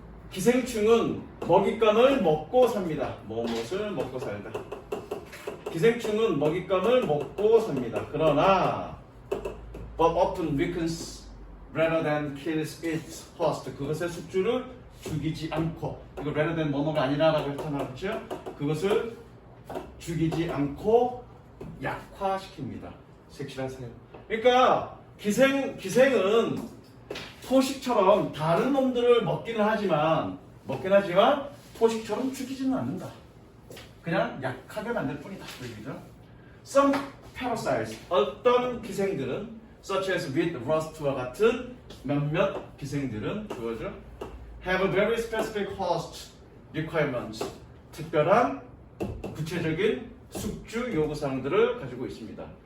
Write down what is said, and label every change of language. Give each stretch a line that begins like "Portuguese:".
Korean: 기생충은 먹잇감을 먹고 삽니다. 무엇을 먹고 살다. 기생충은 먹잇감을 먹고 삽니다. 그러나
English: but often weakens rather than kills its host.
Korean: 그것의 숙주를 죽이지 않고, 이거
English: rather than
Korean: 뭐뭐가 아니라라고 했잖아, 그렇죠? 그것을 죽이지 않고 약화시킵니다. 색칠하세요. 그러니까 기생은 포식처럼 다른 놈들을 먹기는 하지만 포식처럼 죽이지는 않는다. 그냥 약하게 만들 뿐이다. 그죠?
English: Some parasites,
Korean: 어떤 기생들은
English: such as with rust
Korean: 와 같은 몇몇 기생들은 그거죠.
English: have a very specific host requirements.
Korean: 특별한 구체적인 숙주 요구사항들을 가지고 있습니다.